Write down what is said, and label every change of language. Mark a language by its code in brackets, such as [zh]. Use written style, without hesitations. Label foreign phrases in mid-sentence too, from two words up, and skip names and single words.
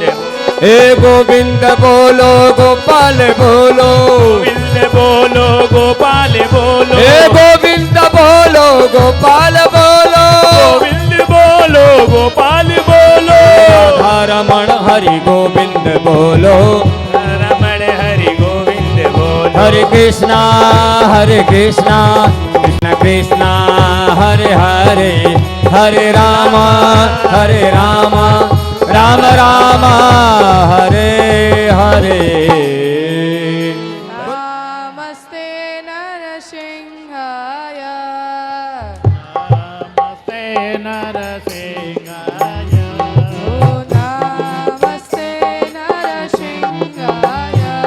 [hi] हे गोविंद बोलो गोपाल बोलो गोविंद बोलो गोपाल बोलो हे गोविंद बोलो गोपाल बोलो गोविंद बोलो गोपाल बोलो राधा रमण हरि गोविंद बोलो रमण हरि गोविंद बोलो हरे कृष्णा कृष्ण कृष्ण हरे हरे हरे राम राम राम हरे हरे [sa] नमस्ते नरसिंहाय नमस्ते नरसिंहाय ओ नमस्ते नरसिंहाय